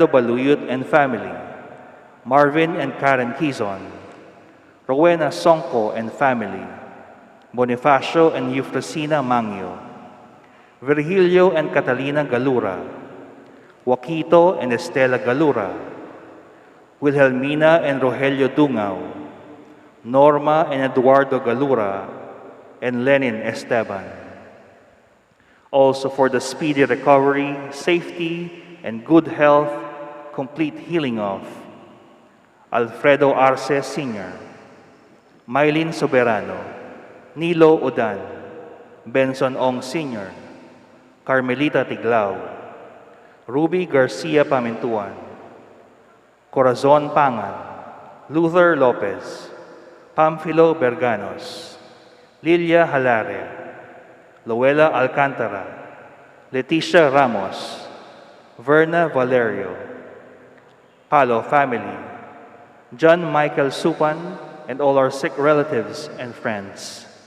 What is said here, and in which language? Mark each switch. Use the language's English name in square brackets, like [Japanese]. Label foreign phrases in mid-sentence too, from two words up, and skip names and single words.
[English] Baluyot and family, Marvin and Karen Quizon, Rowena Songko and family, Bonifacio and Eufrosina Mangyo, Virgilio and Catalina Galura, Joaquito and Estela Galura, Wilhelmina and Rogelio Dungao, Norma and Eduardo Galura, and Lenin Esteban. Also for the speedy recovery, safety, and good health, complete healing of Alfredo Arce Sr., Mylene Soberano, Nilo Udan, Benson Ong Sr., Carmelita Tiglao, Ruby Garcia Pamintuan, Corazon Pangan, Luther Lopez, Pamphilo Berganos, Lilia Halare, Luella Alcantara, Leticia Ramos, Verna Valerio, Palo family, John Michael Supan, and all our sick relatives and friends.